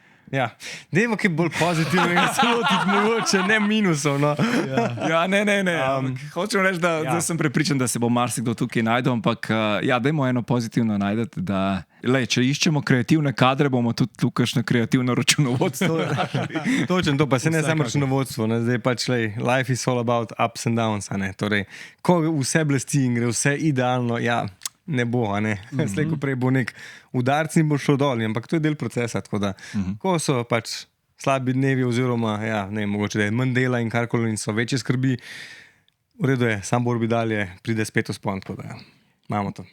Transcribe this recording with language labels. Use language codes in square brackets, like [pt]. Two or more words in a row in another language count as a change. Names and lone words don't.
[sl] Ja, dajmo kaj bolj pozitivnega, se lotiti mogoče, ne minusov. No. Ja, ne. Hočem reči, da sem prepričan, da se bo marsikdo tukaj najdel, ampak dajmo eno pozitivno najdeti, da če iščemo kreativne kadre, bomo tudi tukaj na kreativno računovodstvo. Točno to, pa se ne samo računovodstvo, ne? Zdaj pač, [en] life is all about ups and downs, [sl] a ne? Torej, ko vse blesti in gre vse idealno, ne bo, a ne. Slej, ko prej bo nek udarc in bo šlo dol, ampak to je del procesa, tako da, ko so pač slabi dnevi oziroma, mogoče da je manj dela in karkoli in so večje skrbi, v redu je, sam bolj bi dalje, pride spet vzpon, tako da, imamo to.